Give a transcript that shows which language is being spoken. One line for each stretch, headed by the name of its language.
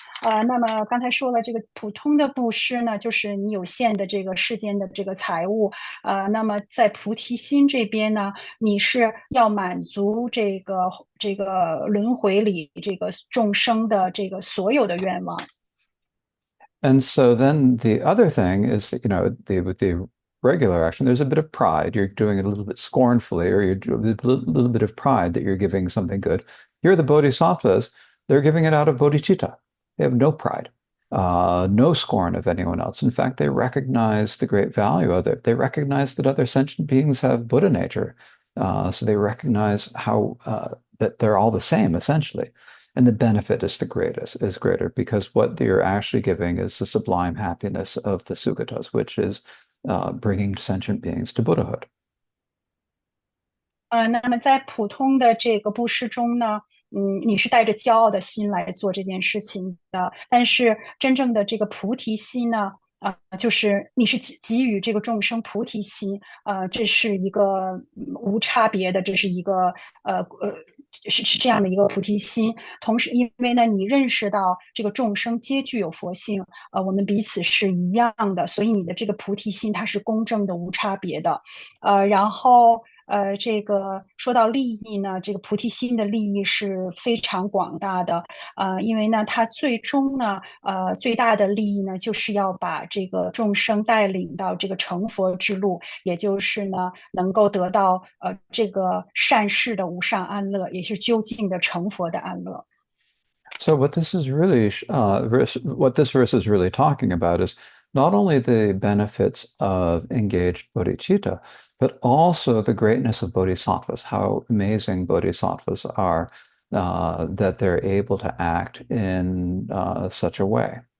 Chinese: 那么刚才说了，这个普通的布施呢，就是你有限的这个世间的这个财物，那么在菩提心这边呢，你是要满足这个轮回里这个众生的这个所有的愿望。
English: And so then the other thing is, with the regular action, there's a bit of pride. You're doing it a little bit scornfully, or you're doing a little bit of pride that you're giving something good. Here, the bodhisattvas, they're giving it out of bodhicitta. They have no pride, no scorn of anyone else. In fact, they recognize the great value of it. They recognize that other sentient beings have Buddha nature. So they recognize how that they're all the same, essentially. And the benefit is is greater because what you're actually giving is the sublime happiness of the Sugatas, which is bringing sentient beings to Buddhahood.
Chinese: 那么在普通的这个布施中呢，你是带着骄傲的心来做这件事情的，但是真正的这个菩提心呢，就是你是给予这个众生菩提心，这是一个无差别的，这是一个是这样的一个菩提心。同时，因为呢，你认识到这个众生皆具有佛性，我们彼此是一样的，所以你的这个菩提心它是公正的、无差别的。然后这个说到利益呢，这个菩提心的利益是非常广大的，因为呢，它最终呢，最大的利益呢，就是要把这个众生带领到这个成佛之路，也就是呢，能够得到这个善事的无上安乐，也是究竟的成佛的安乐。
English: So what this verse is really talking about is not only the benefits of engaged bodhicitta, but also the greatness of bodhisattvas, how amazing bodhisattvas are, that they're able to act in such a way.